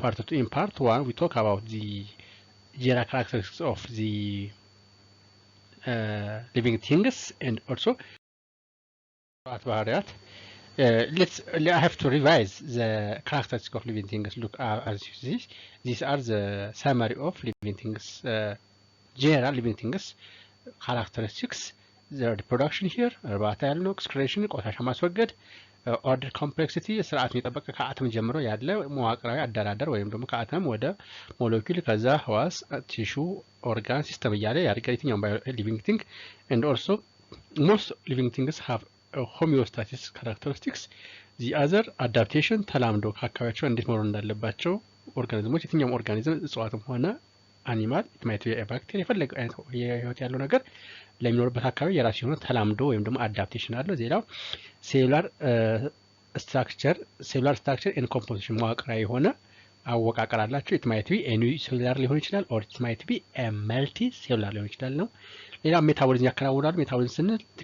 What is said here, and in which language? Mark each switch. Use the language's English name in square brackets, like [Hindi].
[English] In part 1 we talk about the general characteristics of the living things and also I have to revise the characteristics of living things. Look, as you see, these are the summary of living things, general living things characteristics. The reproduction here, [Amharic] እርባታ excretion, ቆሻሻ ማስወገድ, [English] order complexity, [Amharic] ስርዓቱን የጠበቀ ከአተም ጀምሮ ያለ መዋቅራዊ አደራደር ወይም ደግሞ ከአተም ወደ ሞለኪውል ከዛ ህዋስ ቲሹ [English] organ system [Amharic] እያለ ያድጋል የትኛውም [English] living thing. And also most living things have homeostasis characteristics. The other adaptation [Amharic] ተላምዶ ከአካባቢያቸው እንዴት መኖር እንዳለባቸው ኦርጋኒዝሞች የትኛውም ኦርጋኒዝም እጽዋትም ሆነ አኒማል ኢትማይት ባክቴሪያ የፈለገው አይነት የህይወት ያለው ነገር ለሚኖርበት አካባቢ የራሱ የሆነ ተላምዶ ወይም ደግሞ አዳፕቴሽን አለው። ሌላው ሴሉላር ስትራክቸር ኤንድ ኮምፖዚሽን መዋቅራዊ የሆነ አወቃቀር አላቸው። ኢትማይት ኤኒ ሴሉላር ሊሆን ይችላል ኦር ኢትማይት መልቲ ሴሉላር ሊሆን ይችላል ነው። ሌላው ሜታቦሊዝም ያከናውናሉ። ሜታቦሊዝም ስንል